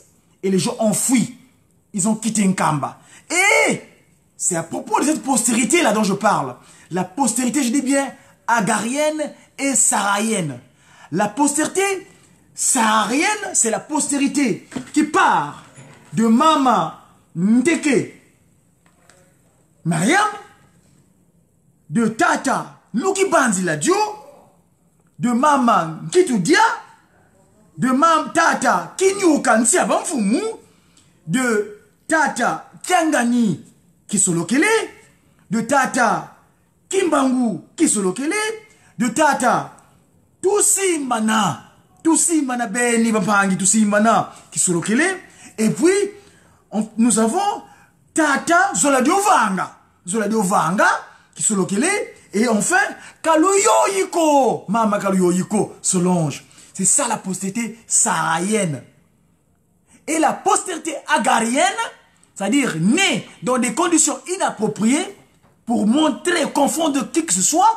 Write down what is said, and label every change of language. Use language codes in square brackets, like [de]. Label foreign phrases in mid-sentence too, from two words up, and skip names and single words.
[fr] Et les gens ont fui. Ils ont quitté Nkamba. Et c'est à propos de cette postérité là dont je parle. La postérité, je dis bien, agarienne et saharienne. La postérité saharienne, c'est la postérité qui part de Mama Ndeke Mariam, de Tata Luki Banzila Dio, de Mama Nkitudia, de Mama Tata Kinyu Kansia Bamfumu, de Tata Kiangani Kisolokele, de Tata Kimbangu Kisolokele, de Tata Tusimana Beni Bampangi Tusimana Kisolokele, et puis nous avons Tata Zoladio Vanga Kisolokele, et enfin Kaluyoyiko, Mama Kaluyoyiko Solange. C'est ça la postérité saharienne. Et la postérité agarienne, c'est-à-dire née dans des conditions inappropriées pour montrer, confondre qui que ce soit,